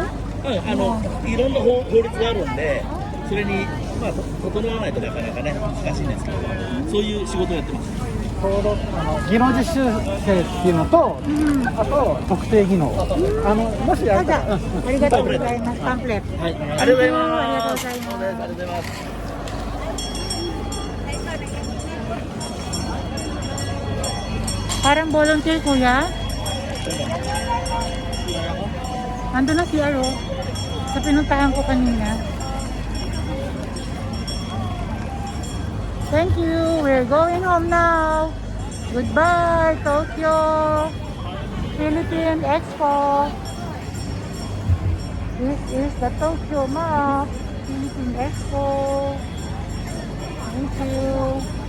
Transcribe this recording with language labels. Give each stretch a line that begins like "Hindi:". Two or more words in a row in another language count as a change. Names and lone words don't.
Japanese: いろんな法律があるんで、それに整わないとなかなかね難しいんですけど、そういう仕事をやってます。技能実習生っていうのと、あと特定技能。もしあったら、ありがとうございます。パンフレット。はい、ありがとうございます。ありがとうございます。ありがとうございます。
Filipino: Parang volunteer, kuya. Ando na si Aro. Sa pinuntahan ko kanina.
English: Thank you. We're going home now. Goodbye, Tokyo. Philippine Expo. This is the Tokyo map. Philippine Expo. Thank you.